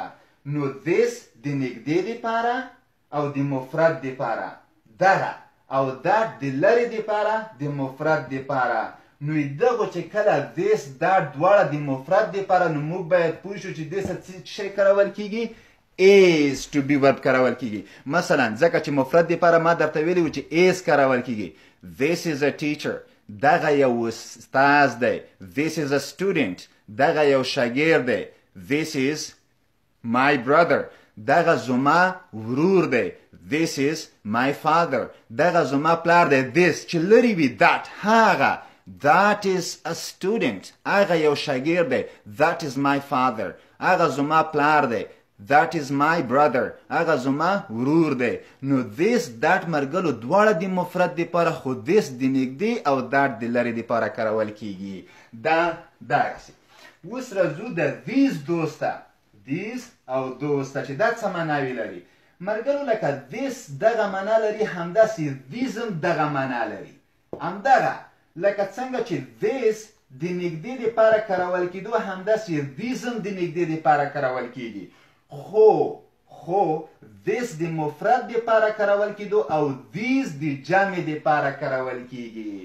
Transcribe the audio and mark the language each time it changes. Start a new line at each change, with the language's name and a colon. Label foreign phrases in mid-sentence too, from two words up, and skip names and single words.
Pashto: نو دیس د نږدې دپاره او د مفرد دپاره، دغه، او دا د لرې دپاره د مفرد دپاره. نو دغو چې کله دیس دا دواړه د مفرد دپاره، نو موږ باید پوه شو چې دې سره څه شی کارول کیږي؟
English: is to be verb
Pashto: کارول کیږي. مثلا ځکه چې مفرد دپاره ما درته ویلي و چې is کارول کیږي.
English: This is a teacher.
Pashto: دغه یو استاد دی.
English: This is a student.
Pashto: دغه یو شاګرد دی.
English: This is my brother.
Pashto: دغه زما ورور دی.
English: This is my father.
Pashto: دغه زما پلار دی.
English: This
Pashto: چې لرې وي
English: that هغه. That is a student.
Pashto: هغه یو شاګرد دی.
English: That is my father.
Pashto: هغه زما پلار دی.
English: That is my brother.
Pashto: هغه زما ورور دی. نو
English: this that
Pashto: مرګلو دواړه د مفرد دپاره، خو this د نږدې او that د لرې دپاره کارول کیږي. دا دغسې. اوس راځو د
English: these those
Pashto: ته. these او those ته چې دا څه معناوې لري. مرګلو لکه this دغه معنا لري، همداسې these هم دغه معنا لري. همدغه لکه څنګه چې this د نږدې دپاره کارول کېدو، همداسې these هم د نږدې دپاره کارول کېږي. خو this د مفرد دپاره کارول کېدو او these د جمع دپاره کارول کېږي.